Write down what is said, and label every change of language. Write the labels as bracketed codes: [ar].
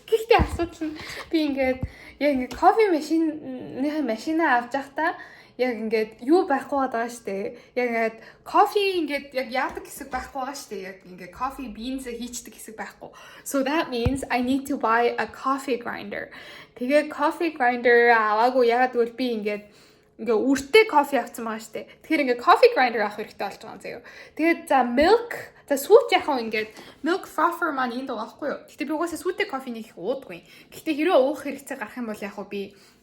[mn] Гэхдээ асуудал нь би ингээд яг ингээ кофе машина авч явахдаа яг ингээд юу байхгүй байгаа штэ. Яг ингээд кофе ингээд яг яадаг хэсэг байхгүй байгаа штэ. Яг ингээд кофе beans хийчдэг хэсэг байхгүй. [en] So that means I need to buy a coffee grinder. [mn] Тэгээ coffee grinder аваагүй яагаад гэвэл би ингээд үртэй кофе авсан байгаа штэ. Тэгэхээр ингээд coffee grinder авах хэрэгтэй болж байгаа юм заяа. Тэгээд за milk за сүүт яхаа ингээд milk frother маань энд байгаа байхгүй юу. Гэтэ би угаасаа сүүтэй кофе нэг уудаггүй. Гэтэ хэрэг уух хэрэгцээ гарах юм бол яг би